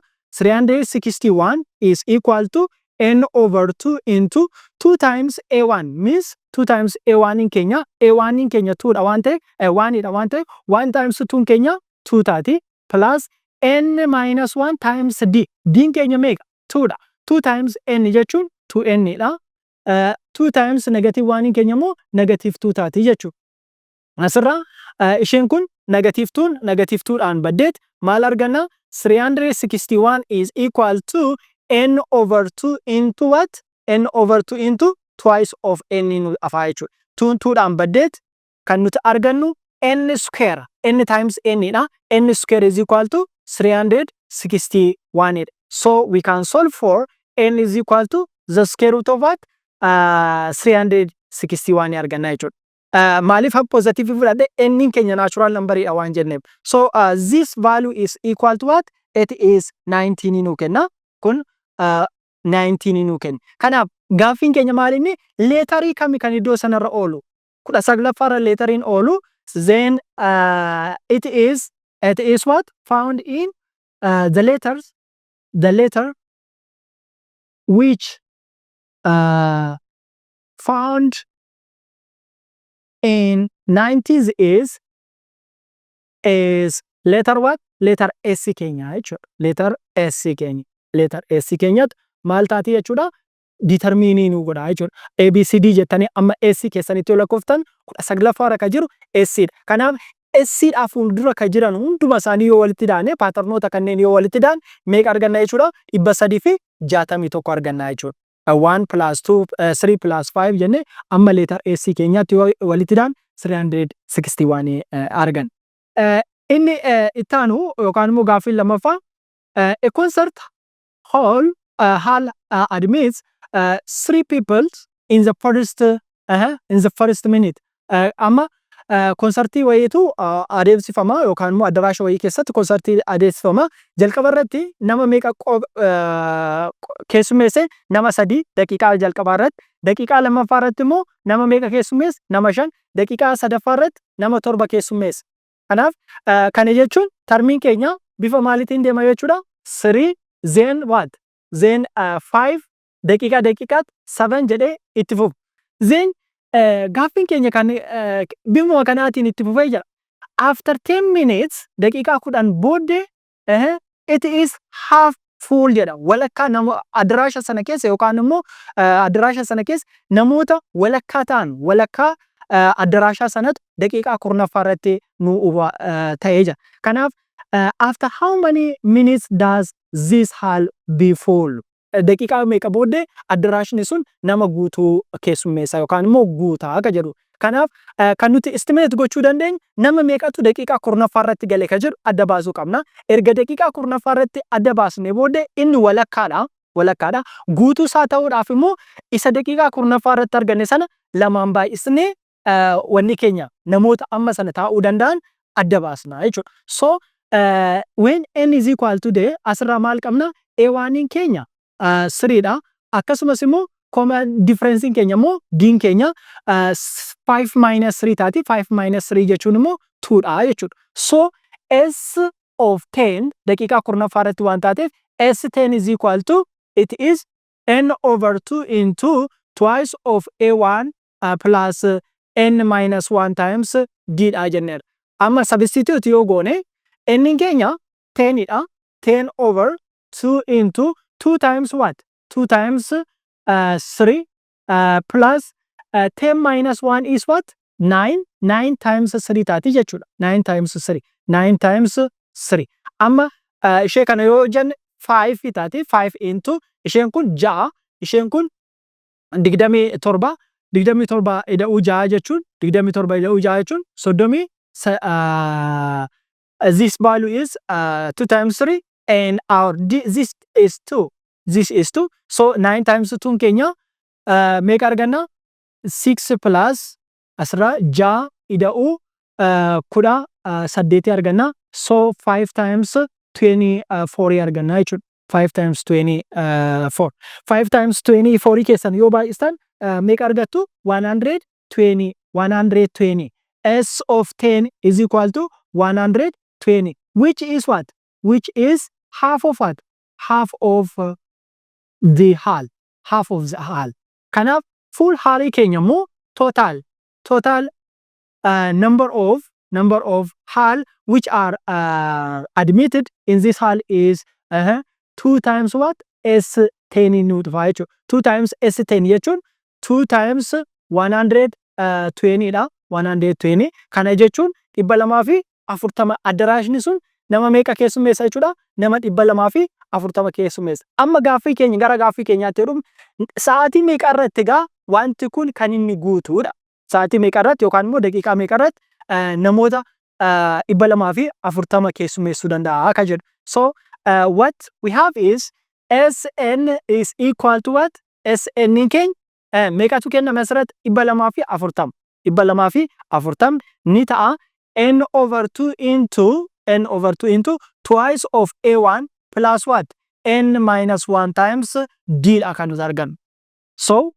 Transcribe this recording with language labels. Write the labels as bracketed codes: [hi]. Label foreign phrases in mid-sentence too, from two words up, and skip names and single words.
[en] 361 is equal to n over 2 into 2 times A1 means 2 times A1 [om] in keenya 2 dha waan ta'e 1 dha waan ta'e 1 times 2 keenya 2 taati [en] plus n minus 1 times D. [om] D keenya meeqa? 2 dha. 2 times n jechuun 2n dha. [en] 2 times negative 1 [om] in keenya immoo negative 2 taati jechuudha. Asirraa isheen kun negative 2 dhaan baddeet maal arganna? [en] 361 is equal to n over 2 into what? N over 2 into twice of n [om] nu afaa jechuudha. 2 dhaan baddeet kan nuti argannu n square. [en] N times n dha. N square is equal to 361. So we can solve for n is equal to the square root of what? [om] 361 arganna jechuudha. Maalif positive fudhadhe n keenya natural number dha waan jenneef. [en] So this value is equal to what? It is 19 [om] nu kenna. Kun 19 nu kenna. Kanaaf gaaffiin keenya maalinni leetarii kami kan iddoo sanarra oolu? 19ffaarra leetariin oolu. [en] Then it is what? Found in the letter which found in 90s is letter what? [om] Letter S keenya jechuudha. Letter S keenyatu maal taati jechuudha? Determinii nu godha jechuudha. ABCD jettanii amma S keessanitti yoo lakkooftan 19ffaarra ka jiru S dha. Kanaaf S dhaa fuuldura ka jiran hunduma isaanii yoo walitti daane paaternoota kanneen yoo walitti daan meeqa arganna jechuudha? 361 arganna jechuudha. 1 plus 2 3 plus 5 jenne amma leetar S keenyaatti walitti daan 361 argan. Inni ittaanu yookaan immoo gaaffiin lammaffaa [en] a concert hall admits 3 people in the first minute. [om] Amma konsertii wayiitu adeemsifama yookaan immoo addaraasha wayii keessatti konsertii adeemsifama. Jalqaba irratti nama meeqa keessummeesse? Nama 3 daqiiqaa jalqabaa irratti. Daqiiqaa lammaffaa irratti immoo nama meeqa keessummeesse? Nama 5. Daqiiqaa sadaffaa irratti nama 7 keessummeesse. Kanaaf kana jechuun tarmiin keenya bifa maaliitiin deema jechuudha? [en] 3 then what? [om] Then 5 daqiiqaatti 7 jedhee itti fufu. Then gaaffiin keenya kan bifuma kanaatiin itti fufee jira. [en] After 10 minutes [om] daqiiqaa 10 booddee [en] it is half full jedha. [om] Walakkaa nama addaraasha sana keessa yookaan immoo addaraasha sana keessa namoota walakkaa ta'an walakkaa addaraasha sanatu daqiiqaa 10 irratti nu ta'ee jira. [en] Kanaaf after how many minutes does this hall be full? [om] Daqiiqaa meeqa booddee addaraashni sun nama guutuu keessummeessa yookaan immoo guutaa akka jedhu. Kanaaf kan nuti estimate gochuu dandeenyu nama meeqatu daqiiqaa 10 irratti gale ka jedhu adda baasuu qabna. Erga daqiiqaa 10 irratti adda baasnee booddee inni walakkaadha. Guutuu isaa ta'uudhaaf immoo isa daqiiqaa 10 irratti arganne sana lamaan baay'isnee wanni keenya namoota amma sana taa'uu danda'an adda baasna jechuudha. [en] So when n is equal to the [om] asirraa maal qabna a1 in keenya 3 dha akkasumas immoo [en] common difference [om] in keenya immoo d keenya [en] 5 minus 3 [om] taati [en] 5 minus 3 [om] jechuun immoo 2 dha jechuudha. [en] So s of 10 [om] daqiiqaa kurnaffaa irratti waan taateef [en] s10 is equal to it is n over 2 into twice of a1 plus n minus 1 times d [om] dha jenneera. Amma substitute yoo goone n in keenya 10 dha [en] 10 over 2 into 2 times what 2 times 3 plus 10 minus 1 is what 9 9 times 3 [om] taati jechuudha [en] 9 times 3 9 times 3 [om] amma ishee kana yoo jenne 5 taati 5 into isheen kun 6 isheen kun 27 27 ida'uu 6 jechuun 27 ida'uu 6 jechuun 30 [en] this value is 2 times 3 and our this is 2 this is 2 so 9 times 2 [om] keenya meeqa arganna 6 plus asirraa 6 ida'uu [en] 18 arganna so 5 times 24 [om] arganna jechuudha [en] 5 times 24 5 times 24 [om] keessan yoo baay'istan meeqa argattu [en] 120 120 s of 10 is equal to 120 which is what which is half of what half of the whole half of the whole kanaaf full whole [om] keenya immoo [en] total number of whole which are admitted in this whole is 2 times what s10 nu [om] dhufa jechuudha [en] 2 times s10 [om] jechuun [en] 2 times 120 [om] dha 120 kana jechuun 240 addaraashni sun nama meeqa keessummeessa jechuudha nama 240 keessummeessa amma gaaffii keenya gara gaaffii keenyaatti jedhum sa'aatii meeqa irratti egaa wanti kun kan inni guutuudha sa'aatii meeqa irratti yookaan immoo daqiiqaa meeqa irratti namoota 240 keessummeessuu danda'a akka jedhu [en] so what we have is sn is equal to what [om] sn keenya meeqatu kenname asirratti 240 240 ni ta'a [en] n over 2 into twice of a1 plus what n minus 1 times d [om] dha kan nuti argannu so